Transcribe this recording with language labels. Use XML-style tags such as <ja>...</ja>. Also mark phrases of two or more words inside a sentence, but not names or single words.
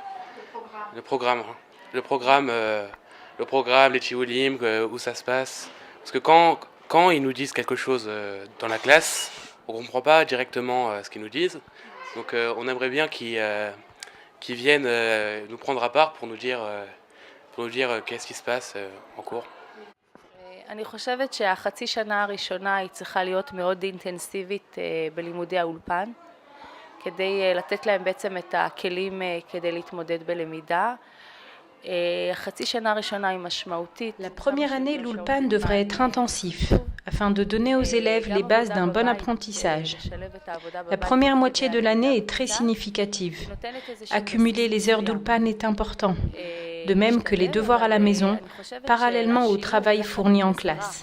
<fr>Le programme, les tioulim, où ça se passe. Parce que quand ils nous disent quelque chose dans la classe, on ne comprend pas directement ce qu'ils nous disent. Donc on aimerait bien qu'ils viennent nous prendre à part pour nous dire qu'est-ce qui se passe en cours.</fr> <he>אני חושבת שהחצי שנה הראשונה היא צריכה להיות מאוד אינטנסיבית בלימודי האולפן, כדי לתת להם בעצם את הכלים כדי להתמודד בלמידה.</he> <fr>La première année, l'Ulpan devrait être intensif, afin de donner aux élèves les bases d'un bon apprentissage. La première moitié de l'année est très significative. Accumuler les heures d'Ulpan est important, de même que les devoirs à la maison, parallèlement au travail fourni en classe.</fr>